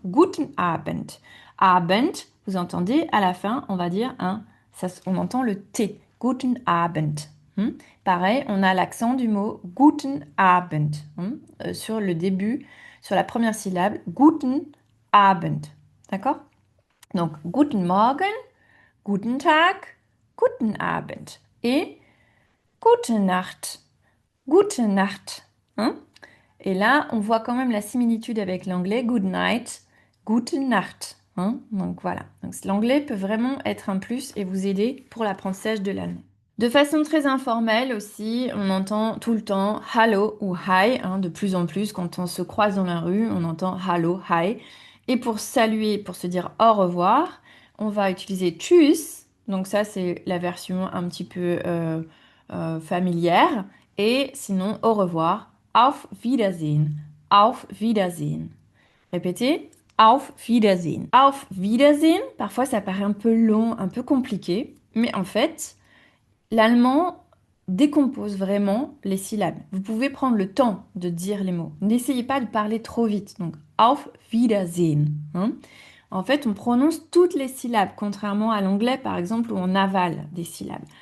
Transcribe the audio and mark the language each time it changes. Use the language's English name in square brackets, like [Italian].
[German] Guten Abend. Abend, [French] vous entendez, à la fin, on va dire un, ça, on entend le T. [German] Guten Abend. [French] Hein. Pareil, on a l'accent du mot [German] Guten Abend. [French] Hein, sur le début, sur la première syllabe. [German] Guten Abend. [French] D'accord? Donc, [German] Guten Morgen, Guten Tag, Guten Abend [French] et [German] Gute Nacht, Gute Nacht. [French] Hein. Et là, on voit quand même la similitude avec l'anglais, [English] Good night, [German] Gute Nacht. [French] Hein. Donc voilà. Donc, l'anglais peut vraiment être un plus et vous aider pour l'apprentissage de l'allemand. De façon très informelle aussi, on entend tout le temps hello ou hi, hein, de plus en plus quand on se croise dans la rue, on entend hello, hi. Et pour saluer, pour se dire au revoir, on va utiliser tschüss. Donc ça, c'est la version un petit peu familière. Et sinon, au revoir, [German] auf Wiedersehen, auf Wiedersehen. [French] Répétez, [German] Auf Wiedersehen. Auf Wiedersehen, [French] parfois ça paraît un peu long, un peu compliqué, mais en fait, l'allemand décompose vraiment les syllabes. Vous pouvez prendre le temps de dire les mots. N'essayez pas de parler trop vite. Donc, [German] Auf Wiedersehen. [French] Hein. En fait, on prononce toutes les syllabes, contrairement à l'anglais, par exemple, où on avale des syllabes.